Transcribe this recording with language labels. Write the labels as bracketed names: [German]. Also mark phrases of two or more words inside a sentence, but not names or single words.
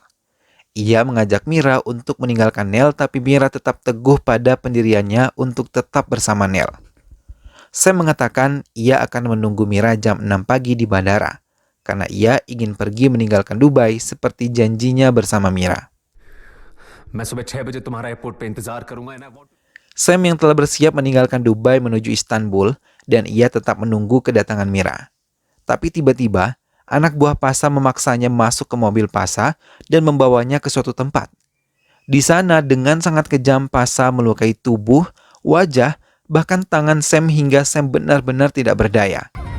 [Indonesian] Ia mengajak Mira untuk meninggalkan Nel, tapi Mira tetap teguh pada pendiriannya untuk tetap bersama Nel. Sam mengatakan ia akan menunggu Mira jam 6 pagi di bandara, karena ia ingin pergi meninggalkan Dubai seperti janjinya bersama Mira. [Hindi] मैं सुबह 6 बजे तुम्हारा एयरपोर्ट पे इंतजार करूंगा [English] and I want [Indonesian] Sam yang telah bersiap meninggalkan Dubai menuju Istanbul dan ia tetap menunggu kedatangan Mira. Tapi tiba-tiba, anak buah Pasha memaksanya masuk ke mobil Pasha dan membawanya ke suatu tempat. Di sana dengan sangat kejam Pasha melukai tubuh, wajah, bahkan tangan Sam hingga Sam benar-benar tidak berdaya.